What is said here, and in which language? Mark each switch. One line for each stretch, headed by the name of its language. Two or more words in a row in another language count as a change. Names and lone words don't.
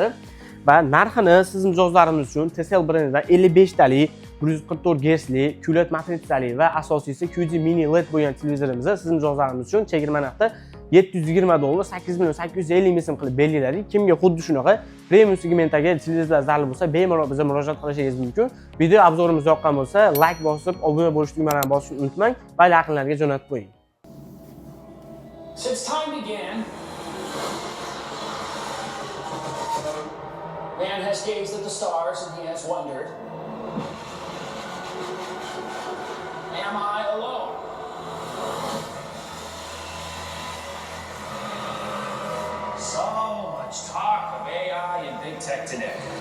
Uzbek: Va narxini siz mijozlarimiz uchun TCL brendidan 55 talik 144 Hz QLED matritsali va asosiysi QD mini LED bo'lgan televizorimizni siz mijozlarimiz uchun chegirma narxda $720 8.850 ming so'm qilib belgiladik. Kimga xuddi shunaqa premium segmentdagi televizorlar zarur bo'lsa, bemalol bizga murojaat qilishingiz mumkin. Video obzorimiz yoqqan bo'lsa, like bosib, obuna bo'lish tugmalarini bosishni unutmang va yaqinlarga jo'natib qo'ying.
English: Since time began, man has gazed at the stars and he has wondered, am I alone? So much talk of AI and big tech today.